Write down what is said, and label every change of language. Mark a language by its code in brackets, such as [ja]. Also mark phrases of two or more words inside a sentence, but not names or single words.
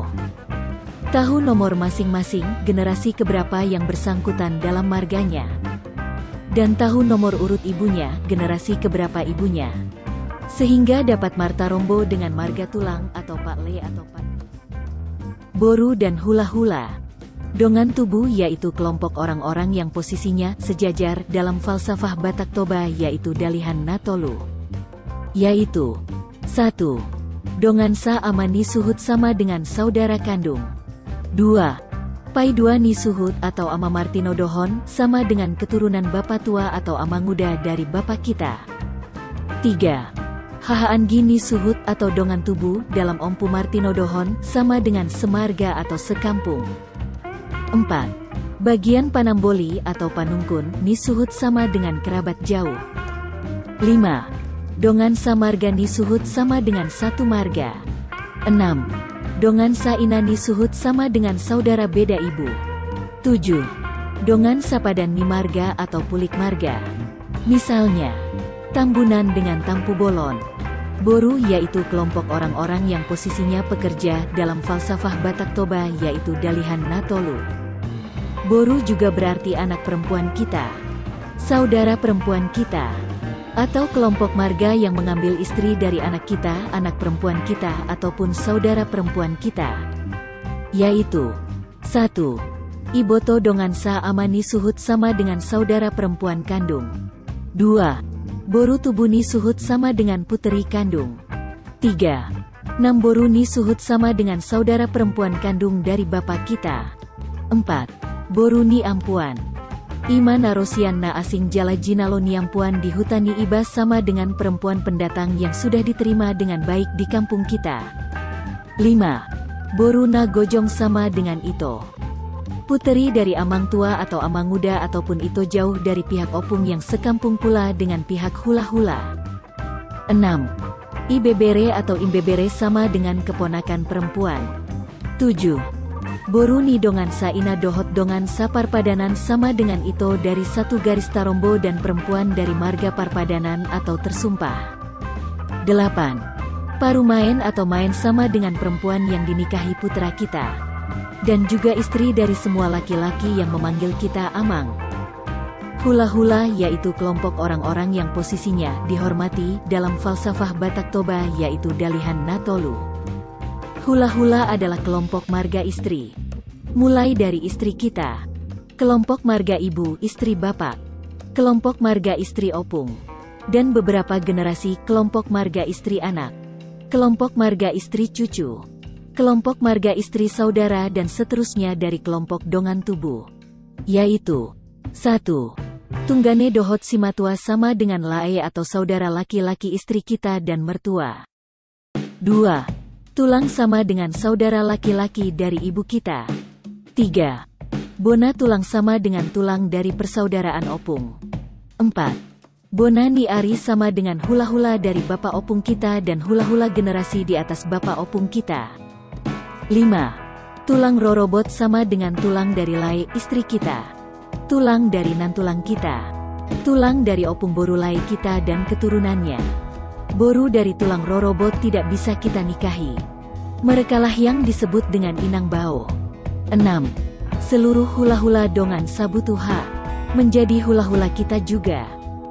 [id] Tahu nomor masing-masing, generasi keberapa yang bersangkutan dalam marganya. Dan tahu nomor urut ibunya, generasi keberapa ibunya. Sehingga dapat Martarombo dengan marga tulang atau Pak Le atau [bbc] Pak Boru [id] dan hula-hula. [bbc] Dongan tubuh [id] yaitu kelompok orang-orang yang posisinya sejajar dalam falsafah Batak Toba yaitu Dalihan Natolu. Yaitu 1. [bbc] Dongan sa amani suhut [id] sama dengan saudara kandung. 2. [bbc] Pai dua ni suhut [id] atau [bbc] ama Martinodohon [id] sama dengan keturunan bapak tua atau ama muda dari bapak kita. 3. [bbc] Hahaan gini suhut [id] atau [bbc] dongan tubuh [id] dalam [bbc] Ompu Martinodohon [id] sama dengan semarga atau sekampung. 4. [bbc] Bagian panamboli [id] atau [bbc] panungkun ni suhut [id] sama dengan kerabat jauh. 5. [bbc] Dongan samarga ni suhut [id] sama dengan satu marga. 6. [bbc] Dongan saina ni suhut [id] sama dengan saudara beda ibu. 7. [bbc] Dongan sapadan ni marga [id] atau [bbc] pulik marga. [id] Misalnya, Tambunan dengan Tampu Bolon. Boru yaitu kelompok orang-orang yang posisinya pekerja dalam falsafah Batak Toba yaitu Dalihan Natolu. Boru juga berarti anak perempuan kita, saudara perempuan kita, atau kelompok marga yang mengambil istri dari anak kita, anak perempuan kita, ataupun saudara perempuan kita. Yaitu 1. [bbc] Iboto dongansa amani suhut [id] sama dengan saudara perempuan kandung. 2. [bbc] Boru tubuni suhut [id] sama dengan puteri kandung. 3. [bbc] Namboru ni suhut [id] sama dengan saudara perempuan kandung dari bapak kita. 4. [bbc] Boru ni ampuan. Ima narosian na asing jala jinalo ni ampuan di hutani ibas [id] sama dengan perempuan pendatang yang sudah diterima dengan baik di kampung kita. 5. [bbc] Boru na gojong [id] sama dengan ito. Puteri dari [bbc] amang tua [id] atau [bbc] amang muda [id] ataupun ito jauh dari pihak opung yang sekampung pula dengan pihak hula-hula. 6. Ibebere atau imbebere sama dengan keponakan perempuan. 7. [bbc] Boru ni dongan sa ina dohot dongan sa parpadanan [id] sama dengan ito dari satu garis tarombo dan perempuan dari marga parpadanan atau tersumpah. 8. Parumain atau main sama dengan perempuan yang dinikahi putra kita. Dan juga istri dari semua laki-laki yang memanggil kita amang. Hula-hula yaitu kelompok orang-orang yang posisinya dihormati dalam falsafah Batak Toba yaitu Dalihan Natolu. Hula-hula adalah kelompok marga istri. Mulai dari istri kita, kelompok marga ibu istri bapak, kelompok marga istri opung, dan beberapa generasi kelompok marga istri anak, kelompok marga istri cucu, kelompok marga istri saudara dan seterusnya dari kelompok [bbc] dongan tubuh. [id] Yaitu 1. [bbc] Tunggane dohot simatua [id] sama dengan lae atau saudara laki-laki istri kita dan mertua. 2. Tulang sama dengan saudara laki-laki dari ibu kita. 3. [bbc] Bona tulang [id] sama dengan tulang dari persaudaraan opung. 4. [bbc] Bona ni ari [id] sama dengan hula-hula dari bapak opung kita dan hula-hula generasi di atas bapak opung kita. 5. [bbc] Tulang rorobot [id] sama dengan tulang dari lae istri kita, tulang dari nantulang kita, tulang dari [bbc] opung boru [id] lae kita dan keturunannya. Boru dari [bbc] tulang rorobot [id] tidak bisa kita nikahi. Merekalah yang disebut dengan [bbc] inang bao. [id] 6. Seluruh hula-hula [bbc] dongan sabutuha [id] menjadi hula-hula kita juga.